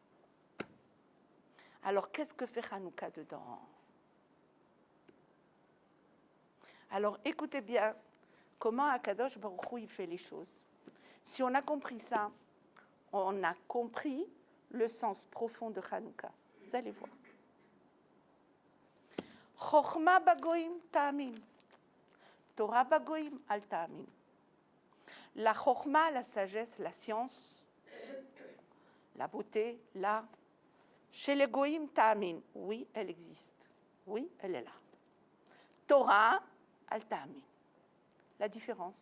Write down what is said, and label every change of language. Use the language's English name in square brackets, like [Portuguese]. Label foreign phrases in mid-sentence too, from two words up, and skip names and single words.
[French] Alors, qu'est-ce que fait Hanouka dedans? Alors, écoutez bien comment [Hebrew] הקדוש ברוך הוא [French] il fait les choses. Si on a compris ça, on a compris le sens profond de Hanouka. Vous allez voir. [Hebrew] חכמה בגויים תאמין. תורה בגויים אל תאמין. [French] La chorma, la sagesse, la science, la beauté, là, chez les [Hebrew] גויים תאמין. [French] Oui, elle existe. Oui, elle est là. [Hebrew] תורה אל תאמין. [French] La différence.